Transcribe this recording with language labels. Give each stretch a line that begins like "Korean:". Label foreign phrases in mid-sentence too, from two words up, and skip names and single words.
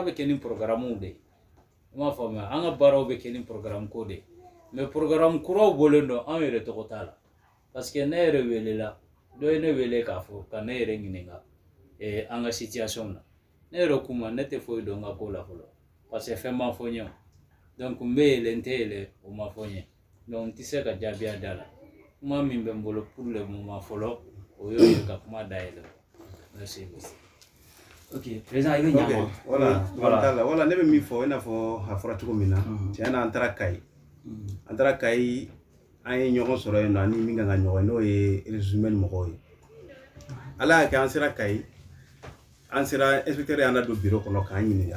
Bambara: bɛ kɛ ni programmew de ye i m'a faamuya an ka baaraw bɛ kɛ ni programme ko de ye mais programme kuraw bɔlen don anw yɛrɛ tɔgɔ t'a la parce que ne yɛrɛ welela dɔ ye ne wele k'a fɔ ka ne yɛrɛ ɲininka an ka situation na ne yɛrɛ kuma ne tɛ foyi dɔn n ka ko la fɔlɔ parce que fɛn ma fɔ n ye donc n bɛ yɛlɛ n tɛ yɛlɛ o ma fɔ n ye donc n tɛ se ka jaabiya d'a la kuma min bɛ n bolo
French: pour le moment
Bambara: fɔlɔ o y'o ye ka kuma dayɛlɛ
French: merci beaucoup. ok président
Bambara: i bɛ ɲa voilà ne bɛ min fɔ i n'a fɔ a fɔra cogo min na tiɲɛ na an taara Kayi an ye ɲɔgɔn sɔrɔ yen nɔ ani min kan ka ɲɔgɔn ye n'o ye resumé mɔgɔw ye ala y'a kɛ an sera Kayi an sera inspecteur y'an don bureau kɔnɔ k'an ɲininka